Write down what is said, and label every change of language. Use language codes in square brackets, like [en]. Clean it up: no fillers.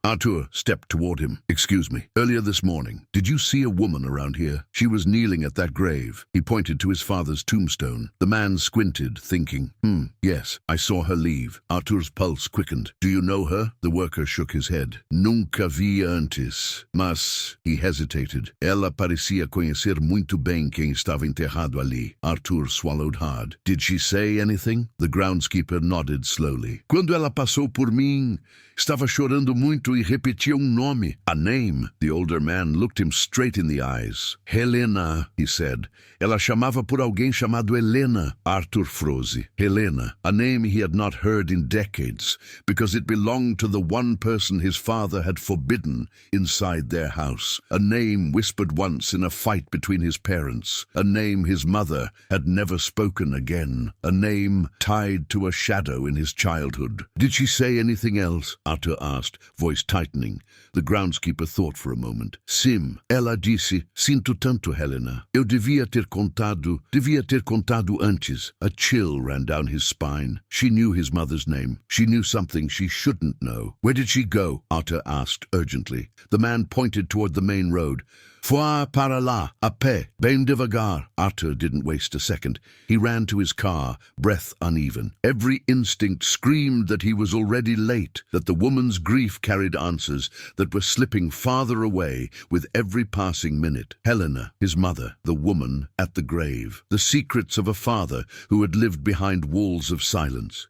[en] Arthur stepped toward him. "Excuse me, earlier this morning, did you see a woman around here? She was kneeling at that grave." He pointed to his father's tombstone. The man squinted, thinking, yes, I saw her leave. Arthur's pulse quickened. "Do you know her?" The worker shook his head. [pt] "Nunca vi antes, mas..." He hesitated. "Ela parecia conhecer muito bem quem estava enterrado ali." [en] Arthur swallowed hard. "Did she say anything?" The groundskeeper nodded slowly. [pt] "Quando ela passou por mim, Estava chorando muito e repetia nome. [en] A name. The older man looked him straight in the eyes. Helena, he said. [pt] Ela chamava por alguém chamado Helena. [en] Arthur froze. Helena, a name he had not heard in decades, because it belonged to the one person his father had forbidden inside their house. A name whispered once in a fight between his parents. A name his mother had never spoken again. A name tied to a shadow in his childhood. Did she say anything else? Arthur asked, voice tightening. The groundskeeper thought for a moment. [pt] Sim, ela disse, sinto tanto, Helena. Eu devia ter contado antes. [en] A chill ran down his spine. She knew his mother's name. She knew something she shouldn't know. Where did she go? Arthur asked urgently. The man pointed toward the main road. [pt] Foi para lá, a pé, bem devagar. [en] Arthur didn't waste a second. He ran to his car, breath uneven. Every instinct screamed that he was already late, that the woman's grief carried answers that were slipping farther away with every passing minute. Helena, his mother, the woman at the grave. The secrets of a father who had lived behind walls of silence.